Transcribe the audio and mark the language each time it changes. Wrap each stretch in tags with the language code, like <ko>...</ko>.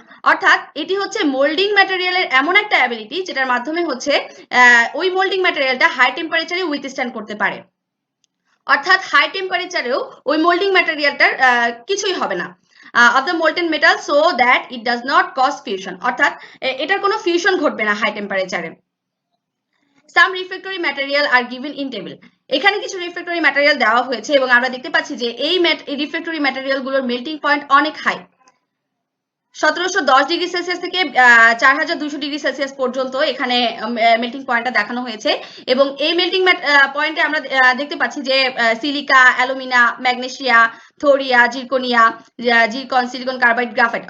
<bn>অর্থাৎ এটি হচ্ছে মোল্ডিং ম্যাটেরিয়ালের এমন একটা অ্যাবিলিটি যেটার মাধ্যমে হচ্ছে ওই মোল্ডিং ম্যাটেরিয়ালটা হাই টেম্পারেচারে উইথস্ট্যান্ড করতে পারে। অর্থাৎ হাই টেম্পারেচারেও ওই মোল্ডিং ম্যাটেরিয়ালটার কিছুই হবে না</bn> <en>of the molten metal so that it does not cause fusion,</en> <bn>অর্থাৎ এটার কোনো ফিউশন ঘটবে না হাই টেম্পারেচারে।</bn> <en>Some refractory material are given in table.</en> <bn>এখানে কিছু রিফ্র্যাক্টরি ম্যাটেরিয়াল দেওয়া হয়েছে এবং আমরা দেখতে পাচ্ছি যে এই রিফ্র্যাক্টরি ম্যাটেরিয়ালগুলোর মেল্টিং পয়েন্ট অনেক হাই। 1710 ডিগ্রি সেলসিয়াস থেকে 4200 ডিগ্রি সেলসিয়াস পর্যন্ত এখানে মেল্টিং পয়েন্টটা দেখানো হয়েছে। এবং এই মেল্টিং পয়েন্টে আমরা দেখতে পাচ্ছি যে silica, alumina, magnesia, থোরিয়া, zirconia, zircon, silicon carbide, graphite.</bn>